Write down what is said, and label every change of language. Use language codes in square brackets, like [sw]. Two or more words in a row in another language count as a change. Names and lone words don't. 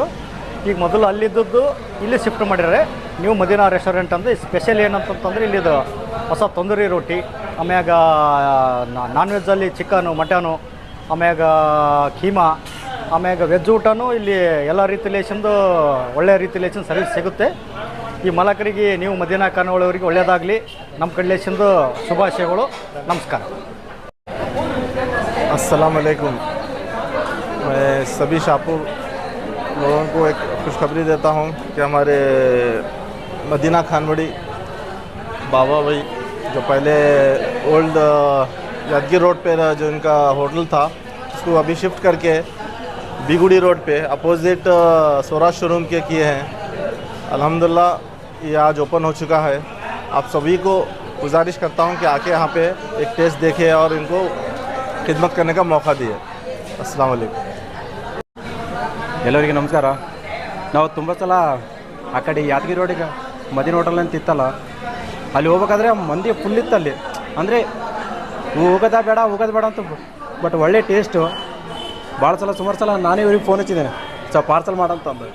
[kn] ಈಗ ಮೊದಲು ಅಲ್ಲಿದ್ದದ್ದು ಇಲ್ಲಿ ಶಿಫ್ಟ್ ಮಾಡಿದ್ದಾರೆ. ನ್ಯೂ ಮದೀನಾ ರೆಸ್ಟೋರೆಂಟ್ ಅಂದರೆ ಸ್ಪೆಷಲ್ ಏನಂತಂತಂದರೆ ಇಲ್ಲಿದು ಹೊಸ ತಂದೂರಿ ರೋಟಿ, ಆಮ್ಯಾಗ ನಾನ್ ವೆಜ್ಜಲ್ಲಿ ಚಿಕನು, ಮಟನು, ಆಮ್ಯಾಗ ಕೀಮಾ, ಆಮ್ಯಾಗ ವೆಜ್ ಊಟನೂ ಇಲ್ಲಿ ಎಲ್ಲ ರೀತಿಲೇಶಂದು ಒಳ್ಳೆಯ ರೀತಿಲೇಶನ್ ಸರ್ವಿಸ್ ಸಿಗುತ್ತೆ. ಈ ಮಾಲಕರಿಗೆ ನೀವು ಮದೀನಾ ಖಾನಾವಳಿಯವರಿಗೆ ಒಳ್ಳೆಯದಾಗಲಿ, ನಮ್ಮ ಕಡೆಲೇಶಂದು ಶುಭಾಶಯಗಳು. ನಮಸ್ಕಾರ. [ar] السلام عليكم. [hi] मैं सभी शाहपुर लोगों को एक खुशखबरी देता हूँ कि हमारे मदीना खानवड़ी बाबा भाई जो पहले ओल्ड यादगीर रोड पे जो इनका होटल था, उसको अभी शिफ्ट करके बीगुड़ी रोड पे अपोजिट स्वराज शोरूम के किए हैं। अल्हम्दुलिल्लाह ये आज ओपन हो चुका है। आप सभी को गुजारिश करता हूँ कि आके यहाँ पे एक टेस्ट देखें और इनको खिदमत करने का मौका दिए। [ar] السلام عليكم. [kn] ಎಲ್ಲರಿಗೆ ನಮಸ್ಕಾರ. ನಾವು ತುಂಬ ಸಲ ಆ ಕಡೆ ಯಾದಗಿರಿ ರೋಡಿಗೆ ಮದೀನಾ ಹೋಟೆಲ್ ಅಂತ ಇತ್ತಲ್ಲ, ಅಲ್ಲಿ ಹೋಗ್ಬೇಕಾದ್ರೆ ಮಂದಿ ಫುಲ್ ಇತ್ತು ಅಲ್ಲಿ. ಅಂದರೆ ಹೋಗೋದ ಬೇಡ ಅಂತ, ಬಟ್ ಒಳ್ಳೆ ಟೇಸ್ಟು. ಭಾಳ ಸಲ ಸುಮಾರು ಸಲ ನಾನೇ ಇವ್ರಿಗೆ ಫೋನ್ ಹಚ್ಚಿದ್ದೇನೆ ಪಾರ್ಸಲ್ ಮಾಡಂತಂದು.